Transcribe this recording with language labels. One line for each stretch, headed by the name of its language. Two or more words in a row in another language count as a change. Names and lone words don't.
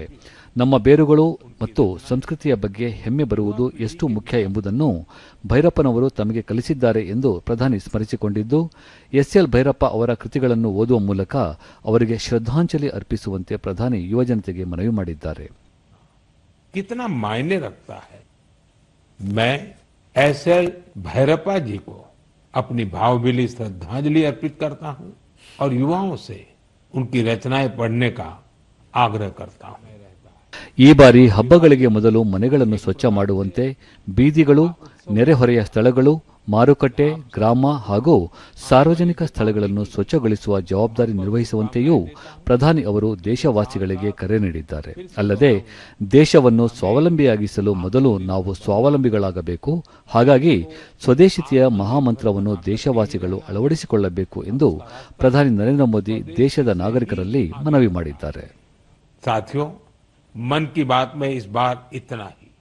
Kannada: ನಮ್ಮ ಬೇರುಗಳು ಮತ್ತು ಸಂಸ್ಕೃತಿಯ ಬಗ್ಗೆ ಹೆಮ್ಮೆ ಬರುವುದು ಎಷ್ಟು ಮುಖ್ಯ ಎಂಬುದನ್ನು ಭೈರಪ್ಪನವರು ತಮಗೆ ಕಲಿಸಿದ್ದಾರೆ ಎಂದು ಪ್ರಧಾನಿ ಸ್ಮರಿಸಿಕೊಂಡಿದ್ದು, ಎಸ್ಎಲ್ ಭೈರಪ್ಪ ಅವರ ಕೃತಿಗಳನ್ನು ಓದುವ ಮೂಲಕ ಅವರಿಗೆ ಶ್ರದ್ಧಾಂಜಲಿ ಅರ್ಪಿಸುವಂತೆ ಪ್ರಧಾನಿ ಯುವಜನತೆಗೆ ಮನವಿ ಮಾಡಿದ್ದಾರೆ.
Hindi: कितना मायने रखता है. मैं एसएल भैरप्पा जी को अपनी भावभीनी श्रद्धांजलि अर्पित करता हूं और युवाओं से उनकी रचनाएं पढ़ने का आग्रह करता हूं.
Kannada: ಈ ಬಾರಿ ಹಬ್ಬಗಳಿಗೆ ಮೊದಲು ಮನೆಗಳನ್ನು ಸ್ವಚ್ಛ ಮಾಡುವಂತೆ, ಬೀದಿಗಳು, ನೆರೆಹೊರೆಯ ಸ್ಥಳಗಳು, ಮಾರುಕಟ್ಟೆ, ಗ್ರಾಮ ಹಾಗೂ ಸಾರ್ವಜನಿಕ ಸ್ಥಳಗಳನ್ನು ಸ್ವಚ್ಛಗೊಳಿಸುವ ಜವಾಬ್ದಾರಿ ನಿರ್ವಹಿಸುವಂತೆಯೂ ಪ್ರಧಾನಿ ಅವರು ದೇಶವಾಸಿಗಳಿಗೆ ಕರೆ ನೀಡಿದ್ದಾರೆ. ಅಲ್ಲದೆ ದೇಶವನ್ನು ಸ್ವಾವಲಂಬಿಯಾಗಿಸಲು ಮೊದಲು ನಾವು ಸ್ವಾವಲಂಬಿಗಳಾಗಬೇಕು. ಹಾಗಾಗಿ ಸ್ವದೇಶಿತೆಯ ಮಹಾಮಂತ್ರವನ್ನು ದೇಶವಾಸಿಗಳು ಅಳವಡಿಸಿಕೊಳ್ಳಬೇಕು ಎಂದು ಪ್ರಧಾನಿ ನರೇಂದ್ರ ಮೋದಿ ದೇಶದ ನಾಗರಿಕರಲ್ಲಿ ಮನವಿ ಮಾಡಿದ್ದಾರೆ.
Hindi: साथियों, मन की बात में इस बार इतना ही.